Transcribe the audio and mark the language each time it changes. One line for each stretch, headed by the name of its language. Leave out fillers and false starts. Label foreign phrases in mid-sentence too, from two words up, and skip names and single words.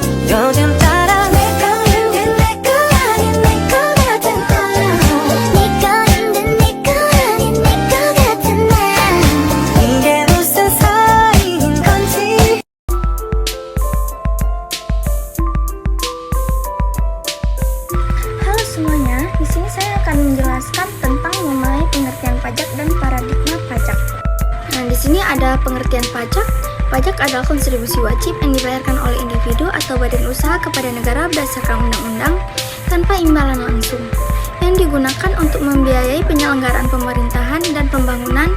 Korean: 요즘 따라 내 거인데 내 거 아닌 내 거 같은 사람 네 거인데 내 거 아닌 내 거 같은 나 이게 무슨 사이인 건지
Indonesian: Halo semuanya, di sini saya akan menjelaskan tentang mengenai pengertian pajak dan paradigma pajak. Nah, di sini ada pengertian pajak. Pajak adalah kontribusi wajib yang dibayarkan oleh individu atau badan usaha kepada negara berdasarkan undang-undang tanpa imbalan langsung, yang digunakan untuk membiayai penyelenggaraan pemerintahan dan pembangunan.